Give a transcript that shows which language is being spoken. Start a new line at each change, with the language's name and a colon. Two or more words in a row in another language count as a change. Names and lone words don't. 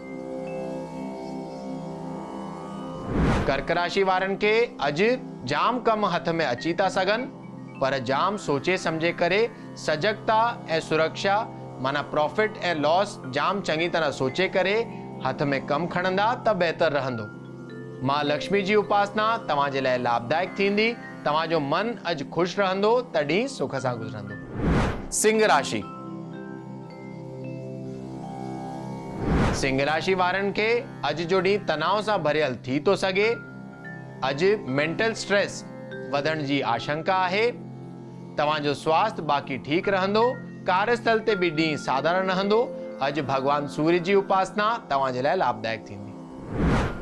Sindhi: कर्क राशि वारनि खे अॼु जाम कम हथ में अची था सघनि, पर जाम सोचे समझे करे सजगता ऐं सुरक्षा माना प्रॉफिट ऐं लॉस जाम चङी तरह सोचे करे हथ में कम खणंदा त बेहतर रहंदो। मां लक्ष्मी जी उपासना तव्हां जे लाइ लाभदायक थींदी। तव्हां जो मन अॼु खुश रहंदो, तॾहिं सुख सां गुज़रंदो। सिंह राशि। सिंह राशि वारनि खे अॼु जो ॾींहुं तनाव सां भरियल थी तो सघे। अॼु
English: mental stress
Sindhi: वधण जी आशंका आहे। तव्हां जो स्वास्थ्य बाक़ी ठीक रहंदो। कार्यस्थल ते भी ॾींहुं साधारण रहंदो। अॼु भगवान सूर्य जी उपासना तव्हां जे लाइ लाभदायक थींदी।